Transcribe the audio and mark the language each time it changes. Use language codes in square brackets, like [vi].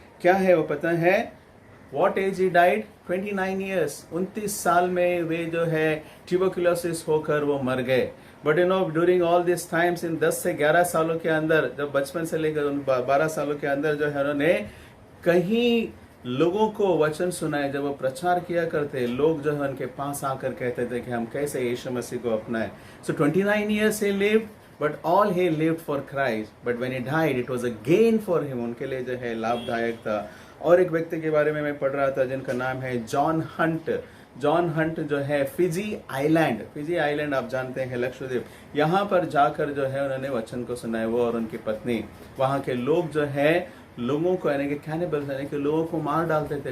[hi] क्या है वो पता है? [en] What age he died? [hi] 29 years, 29 साल में वे जो है ट्यूबरकुलोसिस होकर वो मर गए। [en] but you know during all this times, [hi] इन 10 से 11 सालों के अंदर, जब बचपन से लेकर 12 सालों के अंदर जो है उन्होंने कहीं लोगों को वचन सुनाए। जब वो प्रचार किया करते, लोग जो है उनके पास आकर कहते थे कि हम कैसे यीशु मसीह को अपनाएं। [en] So 29 years he lived, but all he lived for Christ. But when he died, it was a gain for him. [hi] उनके लिए जो है लाभदायक था। और एक व्यक्ति के बारे में मैं पढ़ रहा था जिनका नाम है जॉन हंट। जॉन हंट जो है फिजी आइलैंड आप जानते हैं, लक्षद्वीप, यहाँ पर जाकर जो है उन्होंने वचन को सुनाया। वो और उनकी पत्नी, वहाँ के लोग जो है लोगों को यानी कि कैनिबल्स यानी कि लोगों को मार डालते थे।